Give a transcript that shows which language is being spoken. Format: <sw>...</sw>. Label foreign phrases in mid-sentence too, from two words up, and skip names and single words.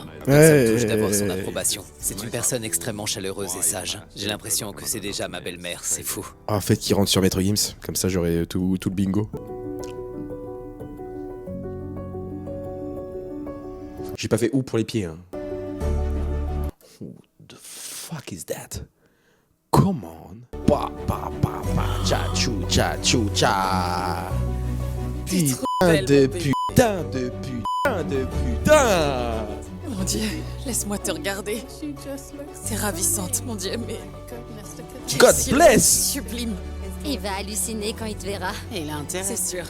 <fr>Donc ça me touche d'avoir son approbation. C'est une personne extrêmement chaleureuse et sage. J'ai l'impression que c'est déjà ma belle-mère, c'est fou. Ah, faites qu'il rentre sur Maître Gims, comme ça j'aurai tout le bingo. J'ai pas fait ou pour les pieds, hein.</fr> <en>Who the fuck is that? Come on. Pa pa pa pa cha chou cha chou cha.</en> <fr>Putain de putain de putain de putain. Mon Dieu, laisse-moi te regarder. C'est ravissante, mon Dieu, mais...</fr> <en>God</en> <fr>Quel</fr> <en>bless.</en> <fr>Sublime. Il va halluciner quand il te verra. Et il a intérêt. C'est sûr.</fr>